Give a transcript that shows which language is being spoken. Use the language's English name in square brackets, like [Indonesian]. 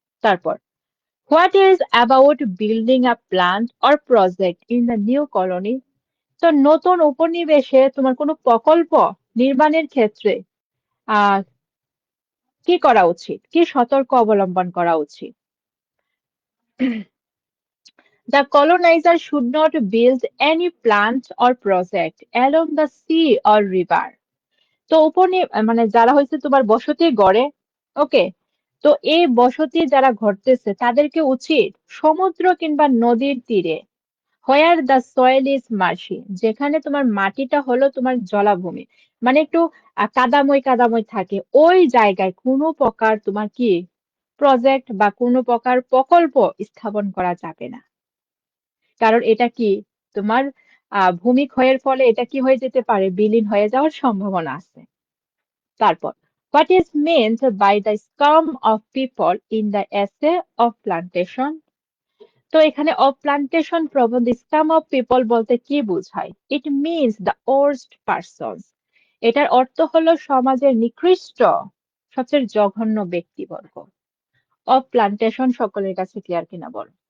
[English] তারপর what is about building a plant or project in the new colony. [Bangla] তো নতুন উপনিবেশে তোমার কোনো প্রকল্প নির্মাণের ক্ষেত্রে আহ কি করা উচিত, কি সতর্ক অবলম্বন করা উচিত। [English] The colonizer should not build any plant or project along the sea or river. [Bangla] তো মানে যারা হয়েছে তোমার বসতি গড়ে, ওকে, তো এই বসতি যারা ঘটতেছে তাদেরকে উচিত সমুদ্র কিংবা নদীর তীরে, [English] where the soil is marshy, [Bangla] যেখানে তোমার মাটিটা হলো তোমার জলাভূমি, মানে একটু কাদাময় কাদাময় থাকে, ওই জায়গায় কোনো প্রকার তোমার কি প্রজেক্ট বা কোনো প্রকার প্রকল্প স্থাপন করা যাবে না। কারণ এটা কি তোমার ভূমিক্ষয়ের ফলে এটা কি হয়ে যেতে পারে, বিলীন হয়ে যাওয়ার সম্ভাবনা আছে। [English] তারপর what is meant by the scum of people in the essay of plantation। [Bangla] তো এখানে অফ প্লান্টেশন প্রবন্ধ স্কাম অফ পিপল বলতে কি বোঝায়। [English] It means the worst persons. [Bangla] এটার অর্থ হলো সমাজের নিকৃষ্ট সবচেয়ে জঘন্য ব্যক্তিবর্গ। অফ প্লান্টেশন সকলের কাছে ক্লিয়ার কিনা বল।